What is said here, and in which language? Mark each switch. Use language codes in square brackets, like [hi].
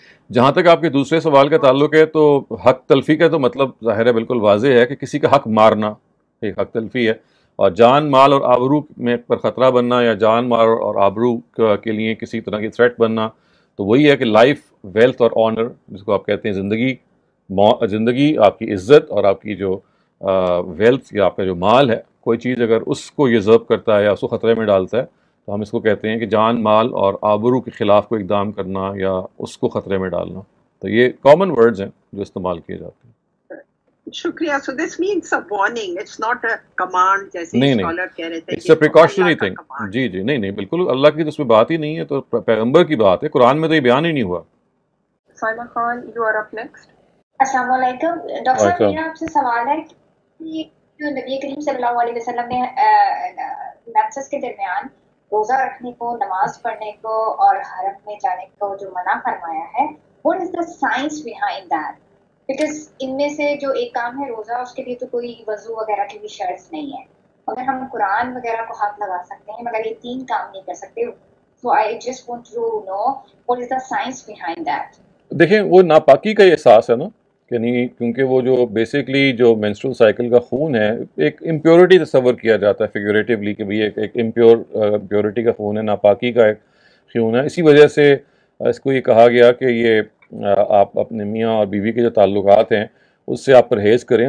[ur] جہاں تک آپ کے دوسرے سوال کا تعلق ہے، تو حق تلفی کا تو مطلب ظاہر ہے بالکل واضح ہے کہ کسی کا حق مارنا ایک حق تلفی ہے، اور جان مال اور آبرو میں پر خطرہ بننا، یا جان مال اور آبرو کے لیے کسی طرح کی تھریٹ بننا، تو وہی ہے کہ لائف، ویلتھ اور آنر، جس کو آپ کہتے ہیں زندگی، آپ کی عزت اور آپ کی جو ویلتھ یا آپ کا جو مال ہے، کوئی چیز اگر اس کو یزرو کرتا ہے یا اس کو خطرے میں ڈالتا ہے، تو ہم اس کو کہتے ہیں کہ جان مال اور آبرو کے خلاف کوئی اقدام کرنا یا اس کو خطرے میں ڈالنا. تو یہ کامن ورڈز ہیں جو استعمال کیے جاتے ہیں. شکریہ. [en] So this means a warning, it's not a command [ur] جیسے اسکالر کہہ رہے تھے. [en] It's a precautionary thing. [ur] جی نہیں بالکل اللہ کی تو اس میں بات ہی نہیں ہے، تو پیغمبر کی بات ہے، قرآن میں تو یہ بیان ہی نہیں ہوا. [en] Saima Khan you are up next. [ur] السلام علیکم ڈاکٹر صاحب. میرا آپ سے سوال ہے کہ جو نبی کریم صلی اللہ علیہ وسلم نے مینسس کے درمیان روزہ رکھنے کو، نماز پڑھنے کو اور حرم میں جانے کو جو منع فرمایا ہے، [en] what is the science behind that? [ur] Because ان میں سے جو ایک کام ہے روزہ، اس کے لیے تو کوئی وضو وغیرہ کی بھی شرط نہیں ہے. اگر ہم قرآن وغیرہ کو ہاتھ لگا سکتے ہیں مگر یہ 3 کام نہیں کر سکتے. [en] So I just want to know what is the science behind that? [ur] دیکھیں وہ ناپاکی کا احساس ہے نا، یعنی کیونکہ وہ جو بیسکلی جو مینسٹرل سائیکل کا خون ہے، ایک امپیورٹی تصور کیا جاتا ہے فیگوریٹیولی کہ بھئی ایک امپیورٹی کا خون ہے، ناپاکی کا ایک خون ہے. اسی وجہ سے اس کو یہ کہا گیا کہ یہ آپ اپنے میاں اور بیوی کے جو تعلقات ہیں اس سے آپ پرہیز کریں.